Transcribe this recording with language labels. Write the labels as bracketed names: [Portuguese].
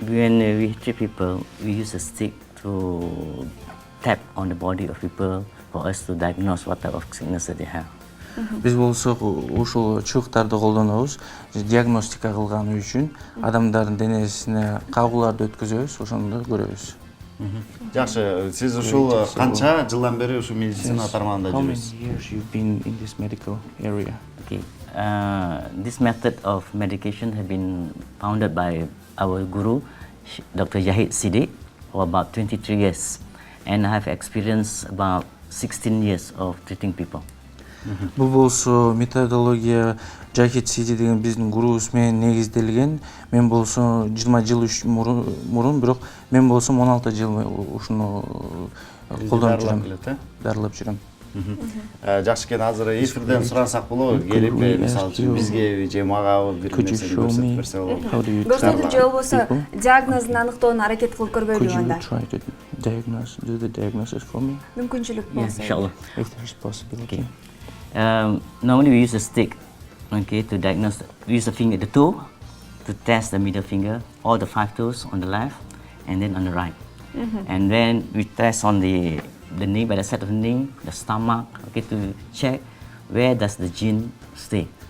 [English] When we treat people, we use a stick to tap on the body of people for us to diagnose what type of sickness that they have. [Kyrgyz] Биз болсок ушул чуктарды колдонобуз. Диагностика кылган үчүн адамдардын денесине кагууларды өткөзөбүз, ошондо көрөбүз. Жакшы, сиз ушул канча жылдан бери ушул медицина тармагында жүрөсүз? [English] How many years you've been in this medical area? Okay. This method of medication has been founded by our guru, Dr. Yahid Siddiq, for about 23 years. And I have experienced about 16 years of treating people. [Kyrgyz] Бул болсо методология Жахид Сиди деген биздин гурубуз менен негизделген. Мен болсо 20 жыл мурун, бирок мен болсом 16 жыл ушуну колдонуп жүрөм. Дарылап жүрөм. Жакшы экен, азыр эфирден сурансак болобу? Келип, мисалы үчүн бизге же мага бир нерсени көрсөтүп берсе болобу? Көрсөтүп же болбосо диагнозун аныктоону аракет кылып көрбөйлүбү анда? [English] Do the diagnosis for me? [Kyrgyz] Мүмкүнчүлүк болсо. [English] Inshallah. If there is possibility. Normally we use a stick, okay, to diagnose. We use the toe to test the middle finger, all the 5 toes on the left, and then on the right. And then we test on the knee, by the side of the knee, the stomach, okay, to check where does the gene stay.